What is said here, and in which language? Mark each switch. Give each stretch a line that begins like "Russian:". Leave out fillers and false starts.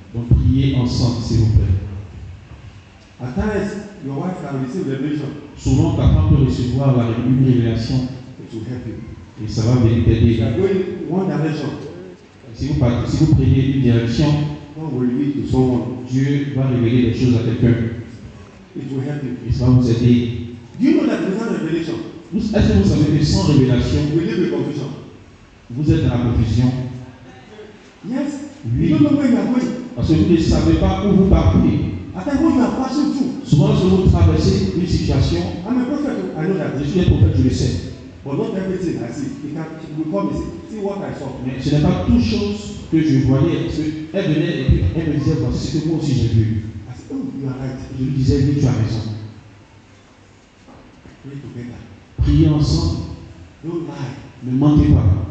French: Donc priez ensemble, s'il vous plaît.
English: At times, your wife can receive revelation.
French: Souvent, ta femme peut recevoir une révélation
English: It will help you.
French: et ça va venir
English: If
French: t'aider.
English: you are going one direction,
French: Si vous prenez une direction,
English: God will reveal to someone.
French: Dieu va révéler des choses à quelqu'un
English: It will help you.
French: et ça va vous aider.
English: Do you know that without revelation,
French: Est-ce que vous savez que sans révélation,
English: we live in confusion?
French: vous êtes dans la confusion?
English: Yes.
French: Oui.
English: You don't know where you are going.
French: Parce que vous ne savez pas où vous partez.
English: At times when you are passing through,
French: Souvent, lorsque vous traversez une situation,
English: I'm a prophet. I know that.
French: je suis un prophète, je le sais.
English: But not everything I see. It will come and say, see what I saw.
French: Mais ce n'est pas toute chose que je voyais. Parce qu'elle venait et puis elle me disait, voici ce que moi aussi j'ai vu.
English: I said, oh, you are right.
French: Je lui disais, oui, tu as raison.
English: Pray together.
French: Priez ensemble.
English: Don't lie.
French: Ne mentez pas.